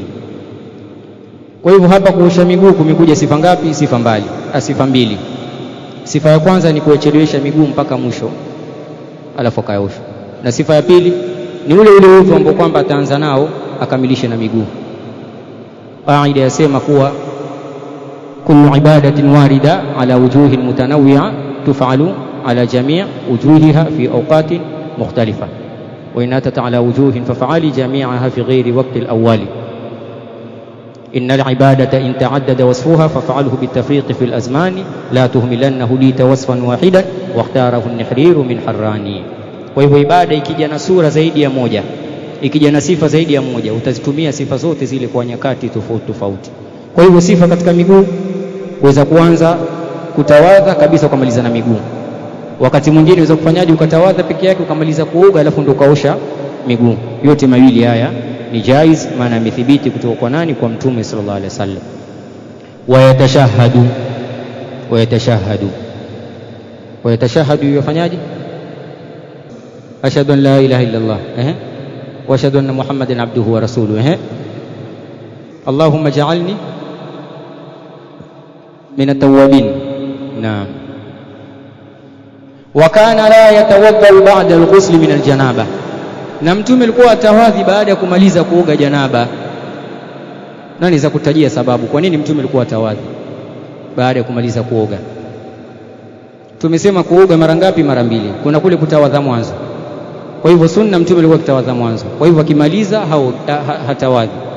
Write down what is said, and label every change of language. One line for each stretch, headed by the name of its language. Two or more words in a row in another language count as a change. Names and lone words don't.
Swahili: Kwa hivyo hapa kuosha miguu kumekuja sifa ngapi? Sifa mbili. Sifa ya kwanza ni kuchelewesha miguu mpaka mwisho alafu akayaosha, na sifa ya pili ni ule udhu ambao kwamba ataanza nao akamilishe na miguu. Qaida yasema kuwa
Arabic: كل عبادة وردت على وجوه متنوعة تفعل على جميع وجوهها في أوقات مختلفة وإن أتت على وجوه فافعل جميعها في غير وقت الأول. إن العبادة إن تعدد وصفها ففعله بالتفريق في الأزمان لا تهملنه ليت وصفا واحدا واختاره النحرير من حراني.
Swahili: Kwa hivyo ibada ikija na sura zaidi ya moja, ikija na sifa zaidi ya moja, utazitumia sifa zote zile kwa nyakati tofauti tofauti. Kwa hivyo sifa katika miguu kuweza kuanza kutawadha kabisa ukamaliza na miguu. Wakati mwingine unaweza kufanyaje, ukatawadha peke yake ukamaliza kuoga alafu ndio kaosha miguu. Yote mawili haya ni jaiz, maana imethibiti kutoka kwa nani? Kwa Mtume
Arabic: صلى الله عليه وسلم.
Swahili: Wayatashahadu yafanyaje?
Arabic: أشهد أن لا إله إلا الله وأشهد أن محمدا عبده ورسوله اللهم اجعلني من التوابين. نعم وكان لا يتوضأ بعد الغسل من الجنابة,
Swahili: na Mtume alikuwa atawadhi baada ya kumaliza kuoga janaba. Nani za kutajia sababu kwa nini Mtume alikuwa atawadhi baada ya kumaliza kuoga? Tumesema kuoga mara ngapi? Mara mbili. Kuna kule kutawadha mwanzo. Kwa hivyo sunna Mtume alikuwa kitawadha mwanzo, kwa hivyo akimaliza hatawadhi.